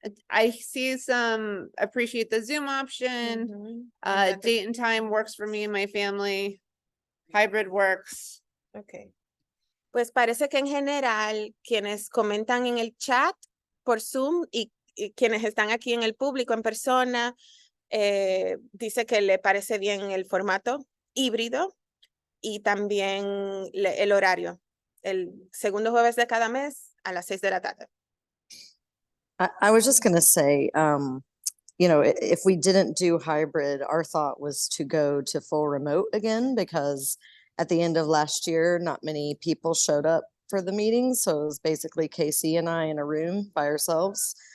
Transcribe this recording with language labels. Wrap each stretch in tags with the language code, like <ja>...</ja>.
<en>I see some appreciate the Zoom option. Date and time works for me and my family. Hybrid works. Okay.</en> <es>Pues parece que en general quienes comentan en el chat por Zoom y quienes están aquí en el público en persona, dice que le parece bien el formato híbrido y también el horario, el segundo jueves de cada mes a las 6 de la tarde.</es> <en>I was just gonna say, you know, if we didn't do hybrid, our thought was to go to full remote again, because at the end of last year, not many people showed up for the meeting. So it was basically Casey and I in a room by ourselves.</en>